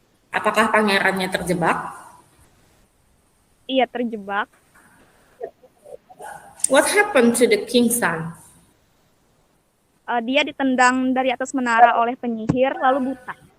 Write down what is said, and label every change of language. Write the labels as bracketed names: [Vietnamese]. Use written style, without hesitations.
[Indonesian] Apakah pangerannya terjebak? Iya, terjebak. [English] What happened to the King's Son? [Indonesian] Dia ditendang dari atas menara oleh penyihir lalu buta.